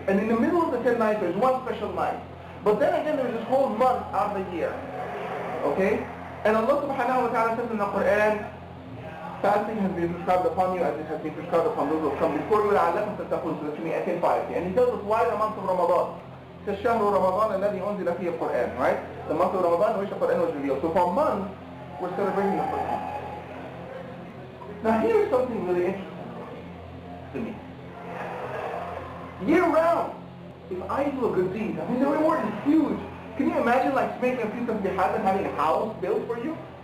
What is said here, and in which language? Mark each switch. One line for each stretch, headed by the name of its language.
English: And in the middle of the 10 nights, there's one special night. But then again, there's this whole month out of the year. Okay? And Allah subhanahu wa ta'ala says in the Quran, fasting has been prescribed upon you as it has been prescribed upon those who have come before you,
Arabic: لَعَلَّكُمْ تَتَّقُونَ,
English: so that you may attain piety. And he tells us why the month of Ramadan. It says,
Arabic: شَهْرُ رَمَضَانَ الَّذِي أُنزِلَ فِيهِ الْقُرْآنِ, right?
English: The month of Ramadan in which the Quran was revealed. So for a month, we're celebrating the Quran. Now here's something really interesting to me. Year round, if I do a good deed, I mean the reward is huge. Can you imagine like making a piece of jihad and having a house built for you?